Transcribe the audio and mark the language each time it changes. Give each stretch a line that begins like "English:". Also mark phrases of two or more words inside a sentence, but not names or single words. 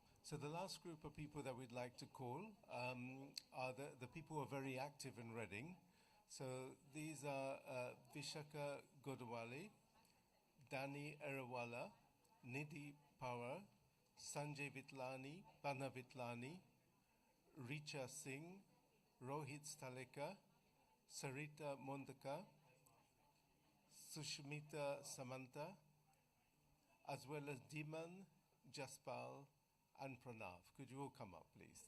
English: So the last group of people that we'd like to call are the people who are very active in Reading. So these are Vishaka Godwale, Dani Erawala, Nidhi Power, Sanjay Vitlani, Bana Vitlani, Richa Singh, Rohit Staleka, Sarita Mondaka, Sushmita Samantha, as well as Diman, Jaspal, and Pranav. Could you all come up, please?